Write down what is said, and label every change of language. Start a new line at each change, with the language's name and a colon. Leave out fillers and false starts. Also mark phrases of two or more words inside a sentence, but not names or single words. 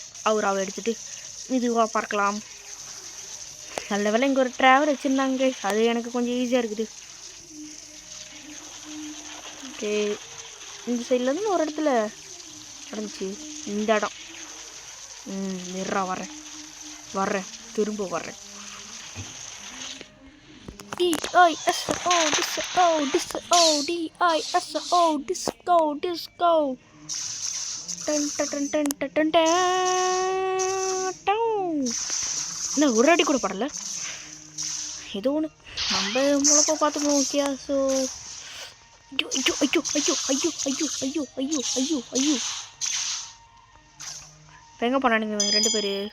Tamil: அவுராவை எடுத்துகிட்டு மெதுவாக பார்க்கலாம். நல்ல வேலை இங்கே ஒரு ட்ராவல் வச்சுருந்தாங்க. அது எனக்கு கொஞ்சம் ஈஸியாக இருக்குது. ஓகே இந்த சைட்லேருந்து ஒரு இடத்துல நடந்துச்சு. இந்த இடம். நிறா வர்றேன் திரும்ப வர்றேன். DISO disco disco DISO disco disco. டன் டன் டன் டன் டன். என்ன ஒரு அடி கூட படல. ஏதோ ஒன்று நம்ம முழப்ப பார்த்துக்கணும்.
English: okay so
Tamil: ஐயோ ஐயோ ஐயோ ஐயோ ஐயோ ஐயோ ஐயோ ஐயோ ஐயோ ஐயோ. இப்போ எங்கே பண்ணானுங்க ரெண்டு பேர்?